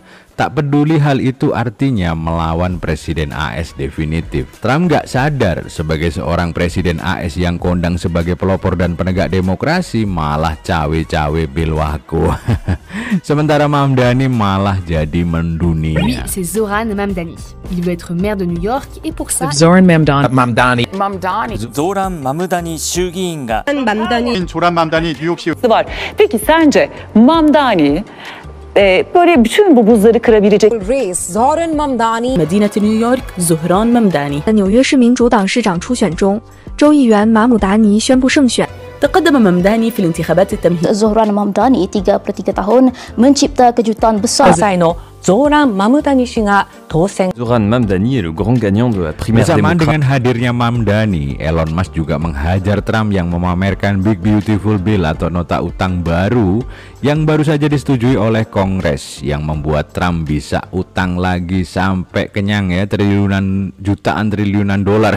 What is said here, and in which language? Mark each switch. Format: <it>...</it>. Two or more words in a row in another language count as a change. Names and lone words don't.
<id>Tak peduli hal itu artinya melawan Presiden AS definitif. Trump gak sadar sebagai seorang Presiden AS yang kondang sebagai pelopor dan penegak demokrasi malah cawe-cawe bilwako. Sementara Mamdani malah jadi mendunia.</id> <fr>Lui, c'est Zoran Mamdani. Il veut être maire de New York et pour ça Zoran Mamdani.</fr> <ja>Zoran Mamdani 衆議院が</ja> <ko>Zoran Mamdani 뉴욕시</ko> <tr>var. Peki sence Mamdani böyle bütün bu buzları kırabilecek Zoran Mamdani</tr> <ar>مدينة نيويورك زهران ممداني</ar> <zh>在纽约市民主党市长初选中，州议员马姆达尼宣布胜选。</zh> <ar>تقدم ممداني في الانتخابات التمهيدية.</ar> <ms>Zoran Mamdani 33 tahun mencipta kejutan besar.</ms> <ja>Zaino Zoran Mamdani 氏が当選。</ja> <fr>Zoran Mamdani est le grand gagnant de la primaire</fr> <id>Bersamaan</id> <fr>démocrate.</fr> <id>dengan hadirnya Mamdani, Elon Musk juga menghajar Trump yang memamerkan Big Beautiful Bill atau nota utang baru yang baru saja disetujui oleh Kongres yang membuat Trump bisa utang lagi sampai kenyang ya, jutaan triliunan dolar.</id>